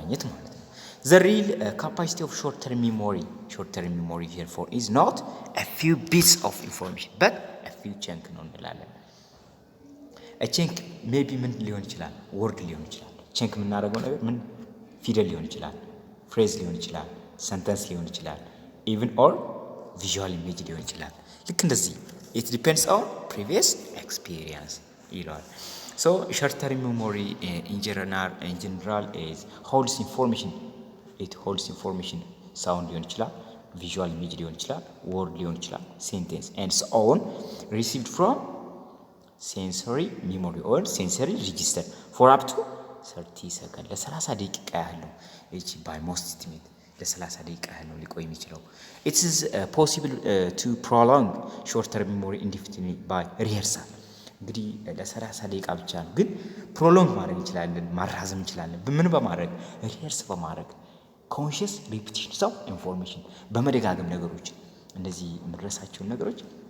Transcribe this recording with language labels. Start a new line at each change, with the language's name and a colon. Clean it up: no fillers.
English: ማለት ነው። The real capacity of short-term memory therefore is not a few bits of information but a few chunk ነው እንላለን። a chunk maybe
Amharic: ምን ሊሆን ይችላል?
English: word ሊሆን ይችላል። chunk የምናደርገው ነገር ምን ፊደል ሊሆን ይችላል፣ phrase ሊሆን ይችላል፣ sentence ሊሆን ይችላል፣ even or visual image ሊሆን ይችላል።
Amharic: ልክ እንደዚህ
English: it depends on previous experience ይላል። so short-term memory in general is holds information. it holds information sound ሊሆን ይችላል፣ visual image ሊሆን ይችላል፣ word ሊሆን ይችላል፣ sentence and so on received from sensory memory or sensory register for up to 30 seconds
Amharic: ለ30 ደቂቃ ያህል ነው። እቺ by most estimate ለ30 ደቂቃ ያህል ነው ሊቆይ የሚችለው።
English: it is possible to prolong short-term memory indefinitely by rehearsal።
Amharic: እንግዲህ ለ30 ደቂቃ ብቻ ነው፣ ግን ፕሮሎንግ ማድረግ እንችላለን፣ ማራዘም እንችላለን። ምን በማድረግ ሪሄርስ በማድረግ ኮንሺየስ ሪፒቲሽን ኦፍ ኢንፎርሜሽን በመደጋገም ነገሮችን እነዚህ የምንረሳቸውን ነገሮች